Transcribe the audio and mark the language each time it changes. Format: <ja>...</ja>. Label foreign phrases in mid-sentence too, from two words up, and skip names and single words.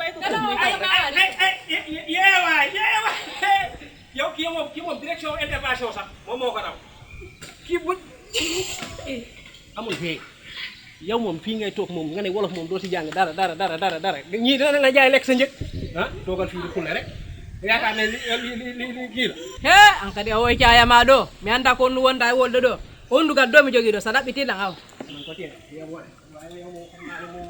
<wo>yeewaay yow kii moom</wo> <fr>direction intervention</fr> <wo>sax moom moo ko raw kii bu amul fee yow moom fii ngay toog moom nga ne wolof moom doo si jàng dara ñii dana la jaay lekk sa njëg ah toogal fii di xulle rek yaakaar ne li kii la</wo> <ff>he an kadi a woy cayama ɗo mi anda ko onnu wonda e wolde ɗo hondugal ɗo mi jogui ɗo sa ɗaɓɓitiɗan aw</ff> <wo>man ko tiye yow waaye yow moom xam naa ne moom</wo>